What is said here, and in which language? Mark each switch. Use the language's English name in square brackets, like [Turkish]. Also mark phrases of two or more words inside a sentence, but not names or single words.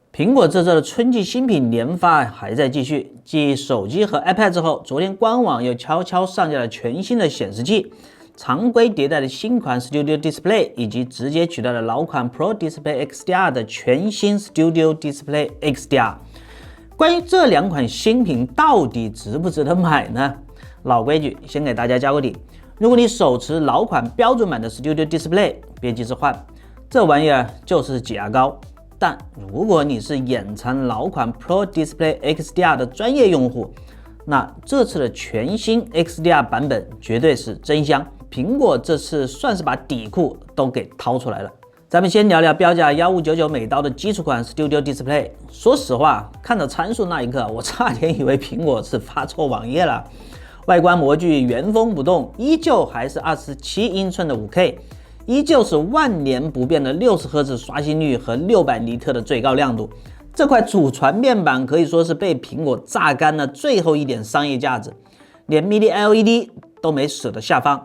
[Chinese] 蘋果這周的春季新品連發還在繼續，繼手機和 iPad 之後，昨天官網又悄悄上架了全新的顯示器，常規迭代的新款 Studio Display 以及直接取代了老款 Pro Display XDR 的全新 Studio Display XDR。關於這兩款新品到底值不值得買呢？老規矩，先給大家交個底。如果你手持老款標準版的 Studio Display， 別急着換，這玩意兒就是擠牙膏。但如果你是眼饞老款 Pro Display XDR 的專業用戶，那這次的全新 XDR 版本絕對是真香。蘋果這次算是把底褲都給掏出來了。咱們先聊聊標價1599美刀的基礎款 Studio Display。說實話，看到參數那一刻，我差點以為蘋果是發錯網頁了。外觀模具原封不動，依舊還是27英寸的 5K。依舊是萬年不變的60赫茲刷新率和600尼特的最高亮度，這塊主傳面板可以說是被蘋果榨乾了最後一點商業價值，連 Mini LED 都沒捨得下放。